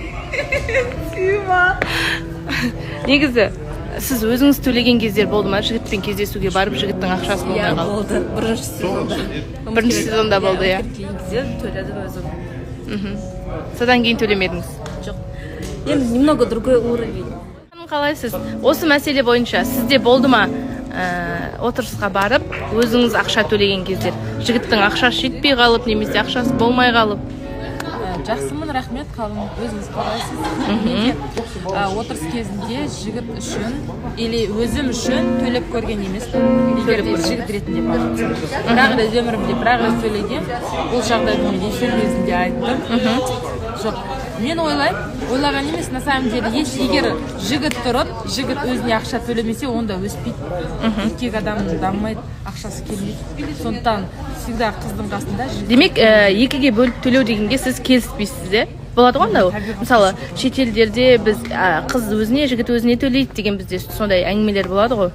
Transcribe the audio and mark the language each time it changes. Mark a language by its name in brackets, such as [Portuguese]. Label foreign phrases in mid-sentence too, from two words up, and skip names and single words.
[Kazakh] Негізі, сіз өзіңіз төлеген кездер болды ма? Жігітпен кездесуге барып, жігіттің ақшасы болмай қалды. Болды. Бірінші сезонда. Бірінші сезонда болды, иә. Кейін кезде төледім өзім. Содан кейін төлемедіңіз. Жоқ. Енді [Russian] немного другой уровень. [Kazakh] Қалайсыз? Осы мәселе бойынша сізде болды ма отырысқа барып, өзіңіз ақша төлеген кездер? Жігіттің ақшасы жетпей қалып, немесе ақшасы болмай қалып? Жақсымын, рахмет, қалың өзіңіз қалайсыз. Менде отырыс кезінде жігіт үшін или өзім үшін төлеп көрген емеспін. Егер де жігіт ретінде барып. Бірақ да өмірімде бірақ рет төлеген. Бұл жағдайды мен эфир кезінде айттым. Жоқ, мен ойлаған емес, [Russian] на самом деле, [Kazakh] егер жігіт тұрып, жігіт өзіне ақша төлемесе, онда өспейді. Еркек адам дамымайды, ақшасы келмейді. Сондықтан всегда қыздың қасында жігіт. Демек, екіге бөліп төлеу дегенге сіз келіспейсіз, де? Болады ғой анда? Мысалы, шетелдерде біз қыз өзіне, жігіт өзіне төлейді деген бізде сондай әңгімелер болады ғой.